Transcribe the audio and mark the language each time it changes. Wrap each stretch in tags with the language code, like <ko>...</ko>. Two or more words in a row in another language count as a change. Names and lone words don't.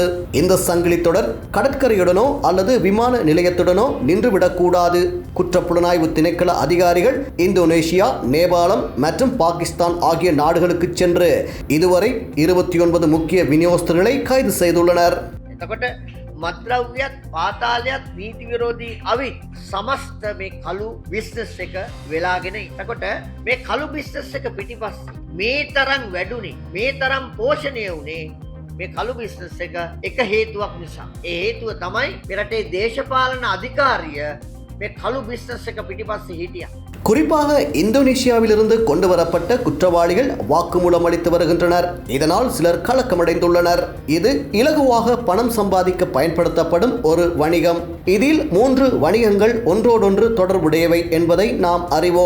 <ta>இந்த சங்கிலி தொடர் கடற்கரையுடனோ அல்லது விமான நிலையத்துடனோ நின்றுவிடக்கூடாது. குற்றப்புலனாய்வு திணைக்கள அதிகாரிகள் இந்தோனேஷியா, நேபாளம் மற்றும் பாகிஸ்தான் ஆகிய நாடுகளுக்கு சென்று இதுவரை 29 முக்கிய விநியோகஸ்தர்களை கைது செய்துள்ளனர்.</ta> <si>මද්‍රව්‍යත් පාතාලයත් නීති විරෝධී අවිත් සමස්ත මේ කළු බිස්නස් එක වෙලාගෙන එතකොට මේ කළු බිස්නස් එක පිටිපස්සේ මේ තරම් වැඩුණේ මේ තරම් පෝෂණය වුණේ මේ කළු බිස්නස් එක හේතුවක් නිසා. ඒ හේතුව තමයි මෙරටේ දේශපාලන අධිකාරිය මේ කළු බිස්නස් එක පිටිපස්සේ හිටියා.</si> <ta>குறிப்பாக இந்தோனேஷியாவிலிருந்து கொண்டு வரப்பட்ட குற்றவாளிகள் வாக்குமூலம் அளித்து வருகின்றனர். இதனால் சிலர் கலக்கமடைந்துள்ளனர். இது இலகுவாக பணம் சம்பாதிக்க பயன்படுத்தப்படும் ஒரு வணிகம். இதில் 3 வணிகங்கள் ஒன்றோடொன்று தொடர்புடையவை என்பதை நாம் அறிவோம்.</ta>